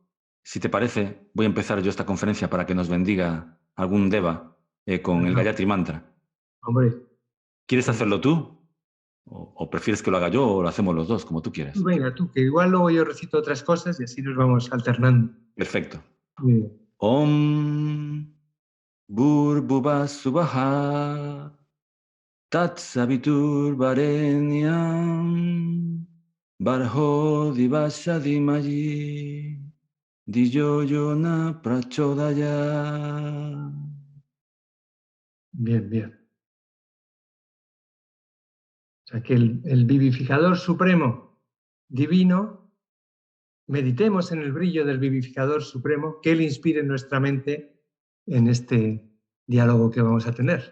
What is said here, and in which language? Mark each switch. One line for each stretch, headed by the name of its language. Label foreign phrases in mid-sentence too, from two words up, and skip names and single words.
Spanish: Si te parece, voy a empezar yo esta conferencia para que nos bendiga algún deva con el Gayatri Mantra. Hombre. ¿Quieres hacerlo tú? ¿O prefieres que lo haga yo o lo hacemos los dos, como tú quieras? Venga, tú, que igual luego yo recito otras cosas y así nos vamos alternando. Perfecto. Bien.
Sanskrit: Om Bhurbhuvah Suvah Tat Savitur Varenyam Barho Divasya Dhimahi Dhiyo Yona Prachodaya.
Spanish: Bien, bien. O sea, que el vivificador supremo divino, meditemos en el brillo del vivificador supremo, que Él inspire en nuestra mente en este diálogo que vamos a tener.